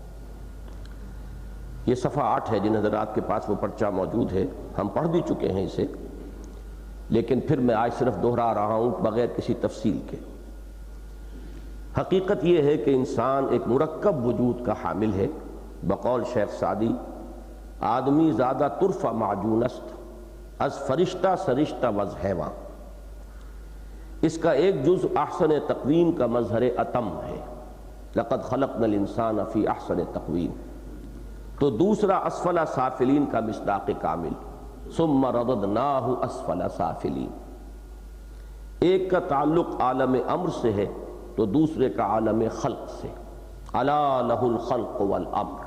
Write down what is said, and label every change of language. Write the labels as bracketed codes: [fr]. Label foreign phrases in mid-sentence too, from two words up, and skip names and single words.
[ur] یہ صفحہ 8 ہے، جن حضرات کے پاس وہ پرچہ موجود ہے، ہم پڑھ بھی چکے ہیں اسے، لیکن پھر میں آج صرف دہرا رہا ہوں بغیر کسی تفصیل کے۔ حقیقت یہ ہے کہ انسان ایک مرکب وجود کا حامل ہے، بقول شیخ سعدی [fa] آدمی زیادہ طرف معجون است از فرشتہ سرشتہ وز حیواں۔ [ur] اس کا ایک جز [ar] احسن تقویم [ur] کا مظہر اتم ہے، [ar] لقد خلقنا الانسان فی احسن تقویم، [ur] تو دوسرا اسفل سافلین کا مصداق کامل، [ar] ثم رددناہ اسفل سافلین۔ [ur] ایک کا تعلق عالم امر سے ہے تو دوسرے کا عالم خلق سے، [ar] الا لہ الخلق والامر۔